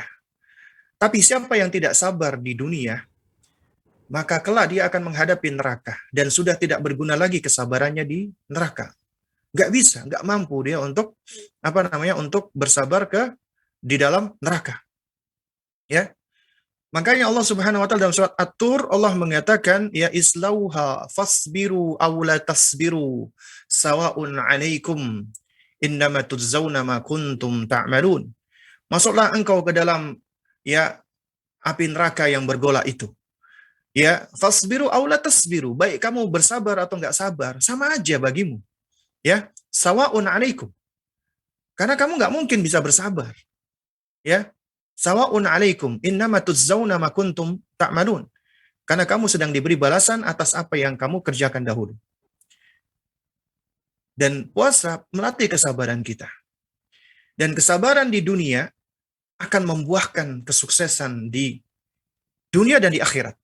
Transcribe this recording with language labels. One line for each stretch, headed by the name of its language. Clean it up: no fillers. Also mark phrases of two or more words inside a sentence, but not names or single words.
Indonesian: Tapi siapa yang tidak sabar di dunia, maka kelak dia akan menghadapi neraka, dan sudah tidak berguna lagi kesabarannya di neraka. Nggak bisa, nggak mampu dia untuk untuk bersabar di dalam neraka. Ya, makanya Allah
Arabic: سبحانه وتعالى
Indonesian: dalam surat At-Tur Allah mengatakan
Arabic: يا اصلوها فاصبروا أو لا تصبروا سواء عليكم إنما تجزون ما كنتم تعملون.
Indonesian: Masuklah engkau ke dalam ya api neraka yang bergolak itu. Ya,
Arabic: فاصبروا أو لا تصبروا,
Indonesian: baik kamu bersabar atau enggak sabar, sama aja bagimu.
Arabic: Ya, سواء عليكم.
Indonesian: Karena kamu enggak mungkin bisa bersabar.
Arabic: Ya, سواء عليكم إنما تجزون ما كنتم تعملون.
Indonesian: Karena kamu sedang diberi balasan atas apa yang kamu kerjakan dahulu. Dan puasa melatih kesabaran kita. Dan kesabaran di dunia akan membuahkan kesuksesan di dunia dan di akhirat.